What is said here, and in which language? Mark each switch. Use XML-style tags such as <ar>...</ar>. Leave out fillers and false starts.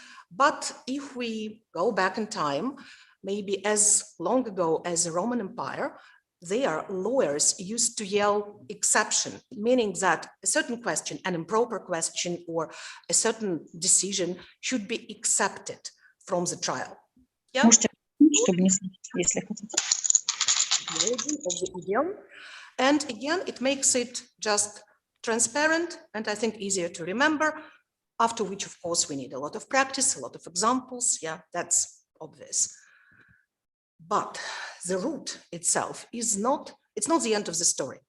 <en>But if we go back in time, maybe as long ago as the Roman Empire, there, lawyers used to yell exception, meaning that a certain question, an improper question, or a certain decision should be accepted from the trial. Yeah?</en> <ru>Можете, чтобы не слышать, если хотите.</ru> <en>The origin of the idiom. And again, it makes it just transparent and I think easier to remember, after which, of course, we need a lot of practice, a lot of examples. Yeah, that's obvious. But the root itself is not, it's not the end of the story.</en>